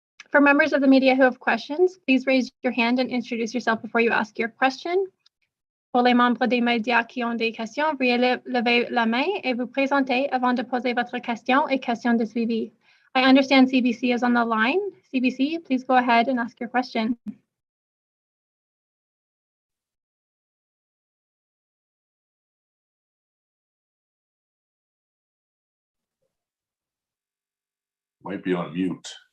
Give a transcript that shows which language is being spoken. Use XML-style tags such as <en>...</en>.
<en>For members of the media who have questions, please raise your hand and introduce yourself before you ask your question.</en> <fr>Pour les membres des médias qui ont des questions, veuillez lever la main et vous présenter avant de poser votre question et question de suivi.</fr> <en>I understand CBC is on the line. CBC, please go ahead and ask your question. Might be on mute.</en>